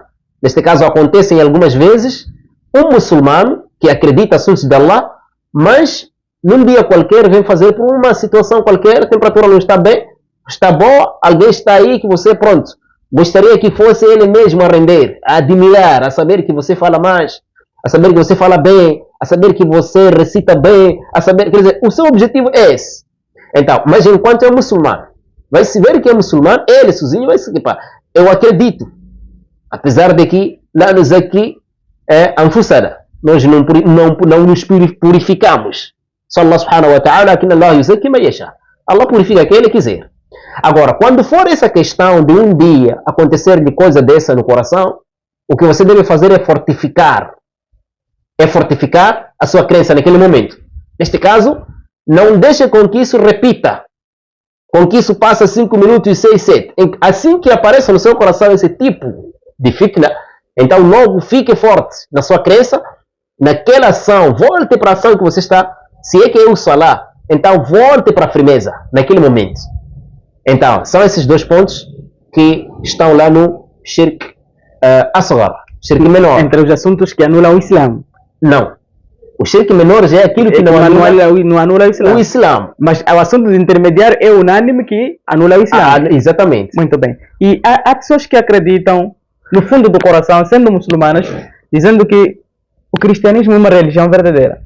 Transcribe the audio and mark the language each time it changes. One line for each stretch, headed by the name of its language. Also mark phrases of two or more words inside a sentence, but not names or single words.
Portuguese: Neste caso acontecem algumas vezes um muçulmano que acredita assuntos de Allah, mas num dia qualquer vem fazer por uma situação qualquer, a temperatura não está bem, está boa, alguém está aí que você, pronto, gostaria que fosse ele mesmo a render, a admirar, a saber que você fala mais, a saber que você fala bem, a saber que você recita bem, a saber, quer dizer, o seu objetivo é esse. Então, mas enquanto é muçulmano, vai se ver que é muçulmano, ele sozinho vai se equipar. Eu acredito, apesar de que lá nos aqui é anfusana, nós não nos purificamos. Só
Arabic: الله سبحانه وتعالى,
Portuguese: que
Arabic: الله يزكي من يشاء.
Portuguese: Allah purifica quem ele quiser. Agora, quando for essa questão de um dia acontecer de coisa dessa no coração, o que você deve fazer é fortificar a sua crença naquele momento. Neste caso, não deixe com que isso repita, com que isso passe 5 minutos e 6, 7. Assim que apareça no seu coração esse tipo de fitna, então logo fique forte na sua crença, naquela ação, volte para a ação que você está. Se é que é o salat, então volte para a firmeza naquele momento. Então, são esses dois pontos que estão lá no
Arabic: شرك أصغر,
Portuguese: shirk menor. Entre os assuntos que anulam o Islã. Não. O shirk menor já é aquilo que não anula o Islã. Mas o assunto de intermediário é unânime que anula o Islã. Exatamente. Muito bem. E há pessoas que acreditam, no fundo do coração, sendo muçulmanas, dizendo que o cristianismo é uma religião verdadeira.